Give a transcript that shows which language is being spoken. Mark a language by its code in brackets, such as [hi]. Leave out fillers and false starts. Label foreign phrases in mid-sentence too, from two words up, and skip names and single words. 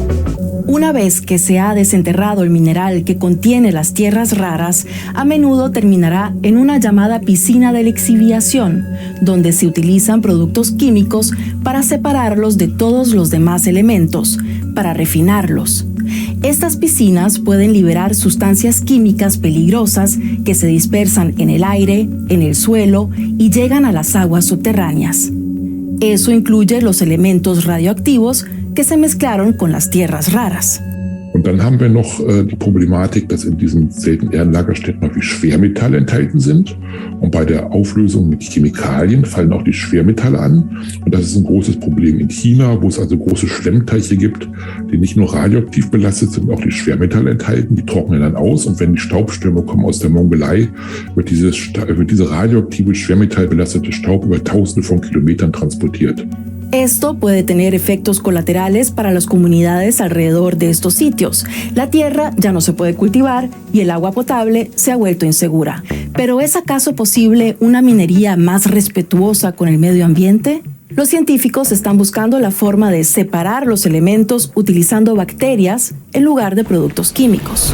[es] Una vez que se ha desenterrado el mineral que contiene las tierras raras, a menudo terminará en una llamada piscina de lixiviación, donde se utilizan productos químicos para separarlos de todos los demás elementos, para refinarlos. Estas piscinas pueden liberar sustancias químicas peligrosas que se dispersan en el aire, en el suelo y llegan a las aguas subterráneas. Eso incluye los elementos radioactivos que se mezclaron con las tierras raras. [de] Und dann haben wir noch die Problematik, dass in diesen Seltenerdenlagerstätten häufig Schwermetalle enthalten sind. Und bei der Auflösung mit Chemikalien fallen auch die Schwermetalle an. Und das ist ein großes Problem in China, wo es also große Schwemmteiche gibt, die nicht nur radioaktiv belastet sind, auch die Schwermetalle enthalten. Die trocknen dann aus. Und wenn die Staubstürme kommen aus der Mongolei, wird diese radioaktive, schwermetallbelastete Staub über Tausende von Kilometern transportiert. [es] Esto puede tener efectos colaterales para las comunidades alrededor de estos sitios. La tierra ya no se puede cultivar y el agua potable se ha vuelto insegura. ¿Pero es acaso posible una minería más respetuosa con el medio ambiente? Los científicos están buscando la forma de separar los elementos utilizando bacterias en lugar de productos químicos.